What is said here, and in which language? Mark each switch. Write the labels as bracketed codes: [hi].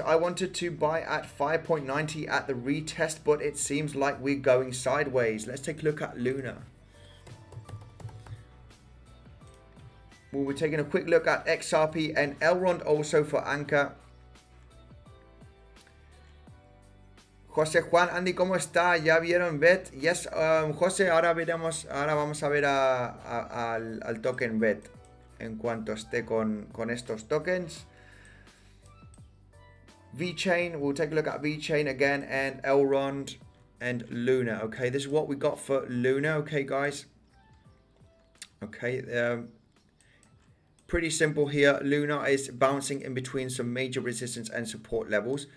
[en] I wanted to buy at 5.90 at the retest, but it seems like we're going sideways. Let's take a look at Luna. Well, we're taking a quick look at XRP and Elrond also for Anchor. [es] José Juan, Andy, ¿cómo está? ¿Ya vieron BET? [en] Yes, [es] José, ahora vamos a ver al token BET en cuanto esté con estos tokens. [en] VeChain, we'll take a look at VeChain again, and Elrond and Luna. Okay, this is what we got for Luna. Okay, guys. Okay, pretty simple here. Luna is bouncing in between some major resistance and support levels.